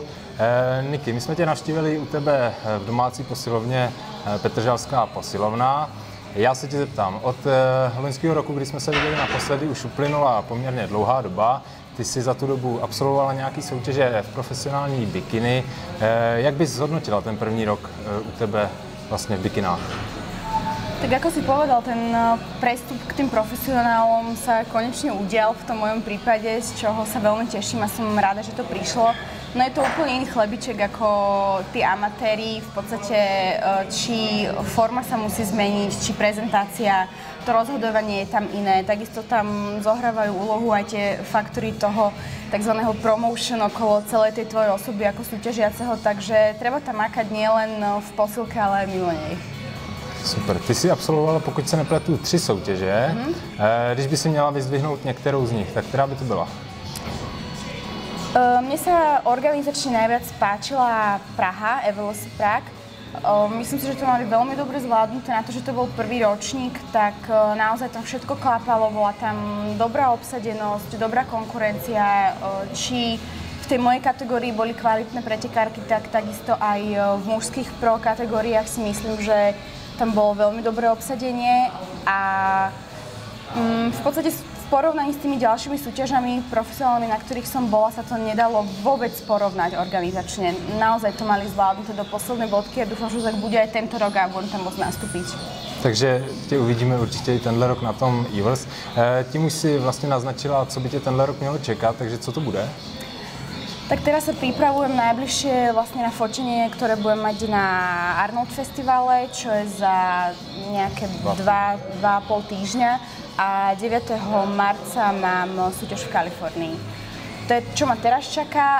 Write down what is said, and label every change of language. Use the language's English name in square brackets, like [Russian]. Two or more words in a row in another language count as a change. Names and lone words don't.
[Czech] Niky, my jsme tě navštívili u tebe v domácí posilovně Petržalská posilovna. Já se tě zeptám, od loňského roku, kdy jsme se viděli naposledy, už uplynula poměrně dlouhá doba. Ty jsi za tu dobu absolvovala nějaké soutěže v profesionální bikiny. Jak bys zhodnotila ten první rok u tebe vlastně v bikinách? [Slovak] Tak ako si povedal, ten prestup k tým profesionálom sa konečne udial v tom mojom prípade, z čoho sa veľmi teším a som rada, že to prišlo. No je to úplne iný chlebiček ako tí amatéri, v podstate či forma sa musí zmeniť, či prezentácia, to rozhodovanie je tam iné. Takisto tam zohrávajú úlohu aj tie faktory toho tzv. Promotion okolo celej tej tvojej osoby ako súťažiaceho, takže treba tam makať nielen v posilke, ale aj mimo nej. Super. [Czech] Ty jsi absolvovala, pokud se nepletu, 3 soutěže. Když by si měla vyzdvihnout některou z nich, tak která by to byla? [Slovak] Mne sa organizačne najviac páčila Praha, Evelos Prague. Myslím si, že to mali veľmi dobre zvládnuté na to, že to bol prvý ročník, tak naozaj tam všetko klapalo, bola tam dobrá obsadenosť, dobrá konkurencia, či v tej mojej kategórii boli kvalitné pretekárky, tak takisto aj v mužských pro kategóriách si myslím, že tam bolo veľmi dobré obsadenie a v podstate v porovnaní s tými ďalšími súťažami profesionálnymi, na ktorých som bola, sa to nedalo vôbec porovnať organizačne. Naozaj to mali zvládnuté do poslednej bodky a dúfam, že tak bude aj tento rok a budem tam môcť nastúpiť. [Czech] Takže tě uvidíme určitě i tenhle rok na tom Evels. Tím už si vlastně naznačila, co by tě tenhle rok mělo čekat, takže co to bude? [Slovak] Tak teraz sa pripravujem najbližšie vlastne na fotenie, ktoré budem mať na Arnold festivale, čo je za nejaké 2,5 týždňa a 9. marca mám súťaž v Kalifornii. To je, čo ma teraz čaká.